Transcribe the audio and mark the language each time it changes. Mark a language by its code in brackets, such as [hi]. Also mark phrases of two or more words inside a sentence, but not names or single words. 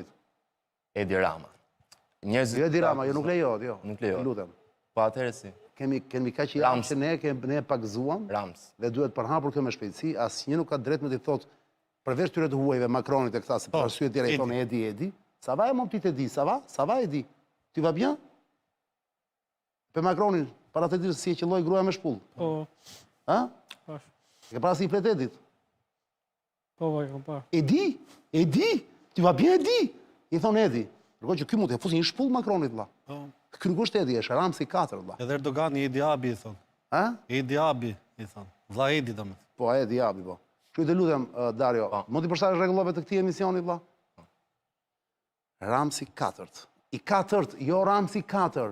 [sq] Edi Rama. Jo Edi Rama, jo nuk lejohet, jo. Nuk lejohet. Lutem. Po atëherë si? Kemi kaq i që ne pagëzuam. Rams. Dhe duhet përhapur kjo me shpejtësi, asnjë nuk ka drejt me t'i thotë përveç tyre të huajve Macronit e këta se për arsye tjera i thonë Edi. [fr] Ça va mon petit Edi? Ça va? Ça va Edi? Tu vas bien? [sq] Pe Macronin, para të ditë si e qelloi gruaja me shpull. Po. Ha? Pash. Ke para si i flet Edit? Po, e kam parë. Edi? [fr] Tu vas bien Edi? [sq] I thonë Edi. Ndërkohë që ky mund të fusi një shpull Macronit valla. Ky nuk është Edi, është Ramsi 4 valla. Edhe Erdogani Edi Abi i thon. Ha? Edi Abi i thon. Vlla Edi domethënë. Po, Edi Abi po. Kështu të lutem Dario, mund t'i përshtatësh rregullave të këtij emisioni valla? Ramsi 4. I 4, jo Ramsi 4.